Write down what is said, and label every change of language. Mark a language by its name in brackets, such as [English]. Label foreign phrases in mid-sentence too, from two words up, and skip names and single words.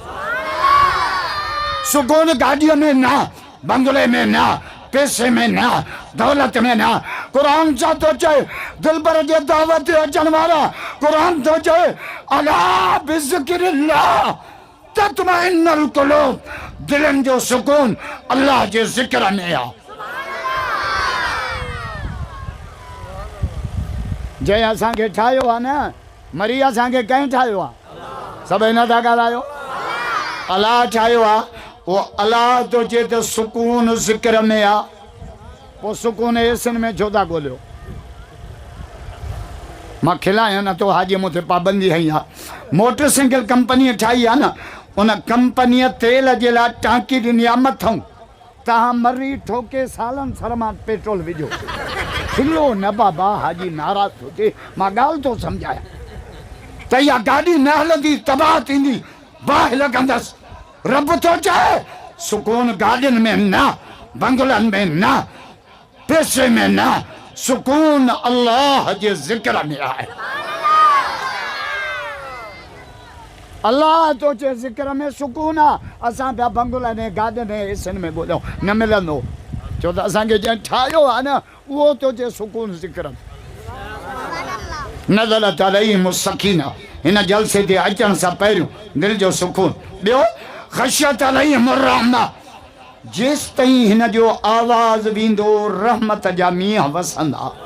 [Sindhi] सुकून गाॾीअ में न बंगले में न पैसे में न दौलत में न क़ुरान छा थो चए दिलबर जे दावत ते अचण वारा क़ुरान थो चए [Arabic] ألا بذكر الله تطمئن القلوب [Sindhi] दिलनि जो सुकून अल्लाह जे ज़िक्र में आहे जंहिं असांखे ठाहियो आहे न मरी असांखे कंहिं ठाहियो आहे सभई नथा ॻाल्हायो अलाह ठाहियो आहे वो अलाह तो चए तो सुकून ज़िक्र में आ वो सुकून एसन में छो था ॻोल्हियो मां खिलायां न तो हाजी मूंखे पाबंदी हई आहे मोटरसाइकिल कंपनी ठाही आहे न उन कंपनीअ तेल जे लाइ टांकी ॾिनी आहे मथां तव्हां मरी ठोके सालनि सरमा पेट्रोल विझो खिलो न बाबा हाजी नाराज़ थो थिए मां ॻाल्हि थो सम्झायां त इहा गाॾी न हलंदी तबाह थींदी बाहि लॻंदसि रब तो चाहे सुकून गार्डन में ना बंगलन में ना पैसे में ना सुकून अल्लाह के जिक्र में आए अल्लाह तो चे जिक्र में सुकून आ असां पिया बंगला ने गार्डन ने ऐसन में ॻोल्हियूं न मिलंदो छो त असांखे जंहिं ठाहियो आहे न उहो तो चे सुकून जिक्र [Arabic] نزلت عليهم سكينة [Sindhi] हिन जलसे ते अचण सां पहिरियों दिलि जो सुकून ॿियो [Arabic] غشيت عليهم رحمة [Sindhi] जेस ताईं हिन जो आवाज़ वींदो रहमत जा मींहं वसंदा।